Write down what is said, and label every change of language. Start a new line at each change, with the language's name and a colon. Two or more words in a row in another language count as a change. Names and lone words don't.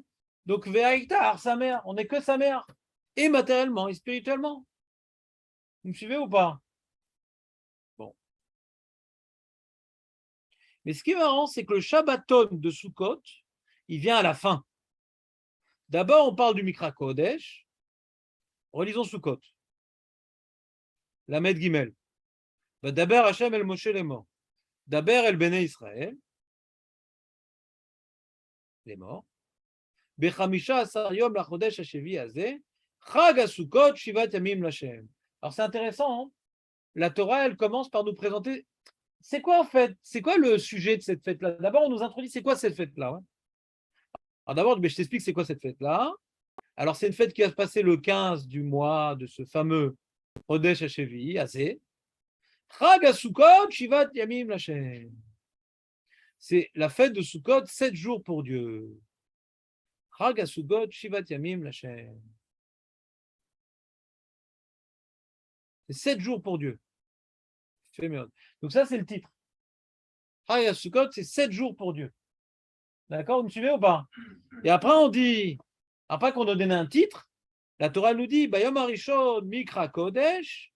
French: Donc ve'aïta sa mère, on n'est que sa mère, et matériellement et spirituellement. Vous me suivez ou pas? Bon. Mais ce qui est marrant, c'est que le Shabbaton de Sukkot, il vient à la fin. D'abord, on parle du
Hebrew: מקרא קדש.
French: Relisons Sukkot. Lamed Gimel.
Hebrew: דבר השם אל משה לאמר דבר אל בני ישראל. לאמר. בחמשה עשר יום לחדש השביעי הזה. חג הסכות שבעת ימים להשם.
French: Alors c'est intéressant, hein, la Torah, elle commence par nous présenter. C'est quoi en fait? C'est quoi le sujet de cette fête-là? D'abord, on nous introduit, c'est quoi cette fête-là, hein? Alors d'abord, je t'explique c'est quoi cette fête-là. Alors c'est une fête qui va se passer le 15 du mois de ce fameux
Hebrew: חדש השביעי הזה. חג הסכות שבעת ימים להשם.
French: C'est la fête de Sukkot, 7 jours pour Dieu.
Hebrew: חג הסכות שבעת ימים להשם.
French: C'est 7 jours pour Dieu. Donc ça, c'est le titre. Chag HaSukkot, c'est 7 jours pour Dieu. D'accord, vous me suivez ou pas? Et après, on dit, après qu'on a donné un titre, la Torah nous dit,
Hebrew: ביום הראשון מקרא קדש.